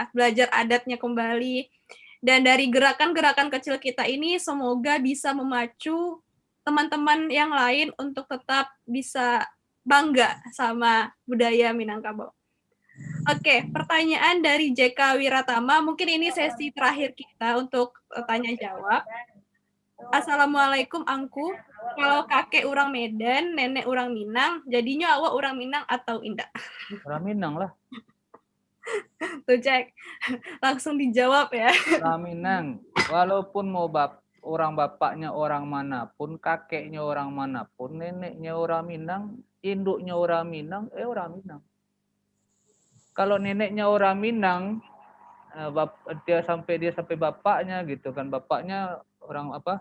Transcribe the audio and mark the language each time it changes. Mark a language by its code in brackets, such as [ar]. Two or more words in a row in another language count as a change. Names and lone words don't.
[id] Belajar adatnya kembali. Dan dari gerakan-gerakan kecil kita ini semoga bisa memacu teman-teman yang lain untuk tetap bisa bangga sama budaya Minangkabau. Oke, pertanyaan dari JK Wiratama. Mungkin ini sesi terakhir kita untuk tanya jawab. Assalamualaikum Angku. Kalau kakek orang Medan, nenek orang Minang, jadinya awak orang Minang atau indah? Orang Minang lah. Tuh cek, langsung dijawab ya. Orang Minang. Walaupun mau orang bapaknya orang manapun, kakeknya orang manapun, neneknya orang Minang, induknya orang Minang, orang Minang. Kalau neneknya orang Minang, dia sampai bapaknya gitu kan, bapaknya orang apa?